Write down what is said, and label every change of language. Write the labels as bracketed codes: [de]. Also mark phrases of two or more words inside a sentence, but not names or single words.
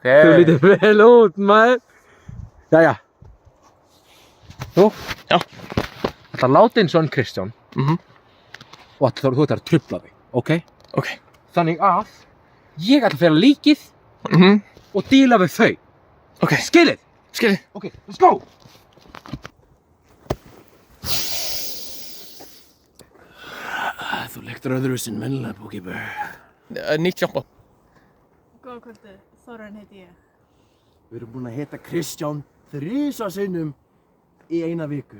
[is] Þú lítur vel út, maður. Jæja. Þú? Já. Þetta láta eins og hann Kristján. Og þú ætlar að trufla þig, ok? Ok. Þannig að ég ætla að fela líkið og díla við þau. Ok. Skilið? Skilið. [en] Ok, let's go! [is] Þú lyktar öðruvísi en venjulega, Pokébör. Nýtt sjampo. Góða kvöldi, Þórarinn heiti ég. Við erum búin að hitta Kristján 3 sinnum í eina viku.